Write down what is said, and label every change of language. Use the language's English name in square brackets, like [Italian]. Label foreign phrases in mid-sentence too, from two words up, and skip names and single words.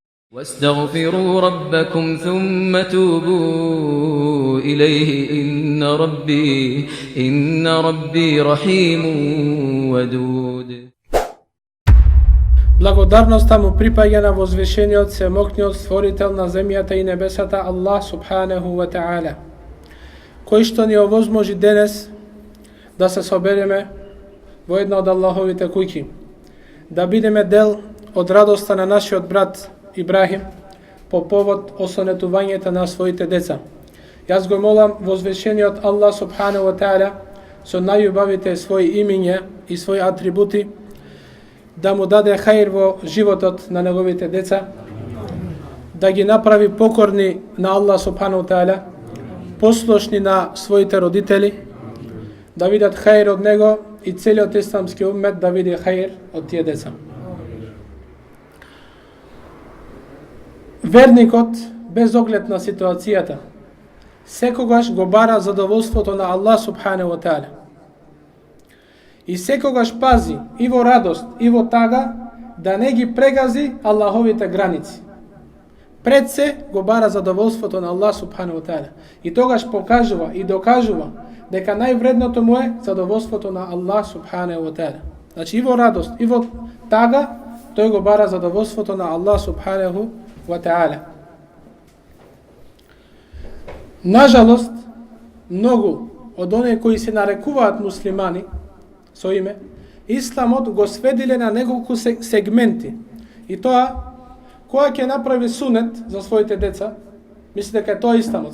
[Arabic] واستغفروا ربكم ثم توبوا إليه إن ربي رحيم ودود. [Macedonian] Благодарноста му припаѓа на возвишениот, семокниот створител на земјата и небесата Аллах [Arabic] سبحانه وتعالى, [Macedonian] кој што ни овозможи денес да се собереме во една од Аллаховите куќи, да бидеме дел од радоста на нашиот брат Ибрахим по повод осонетувањето на своите деца. Јас го молам возвишениот Аллах [Arabic] سبحانه وتعالى [Macedonian] со најубавите своји имиња и своји атрибути да му даде хаир во животот на неговите деца, да ги направи покорни на Аллах [Arabic] سبحانه تعالى, [Macedonian] послушни на своите родители, да видат хаир од него и целиот исламски уммет да види хаир од тие деца. Верникот, без оглед на ситуацијата, секогаш го бара задоволството на Аллах [Arabic] سبحانه تعالى. [Macedonian] И секогаш пази и во радост и во тага да не ги прегази Аллаховите граници. Пред се го бара задоволството на Аллах [Arabic] سبحانه تعالى. [Macedonian] И тогаш покажува и докажува дека највредното му е задоволството на Аллах [Arabic] سبحانه تعالى. [Macedonian] Значи и во радост и во тага тој го бара задоволството на Аллах [Arabic] سبحانه تعالى. [Macedonian] Нажалост, многу од оние кои се нарекуваат муслимани со име, исламот го сведиле на неколку сегменти. И тоа, која ќе направи сунет за своите деца, мисли дека тоа е исламот.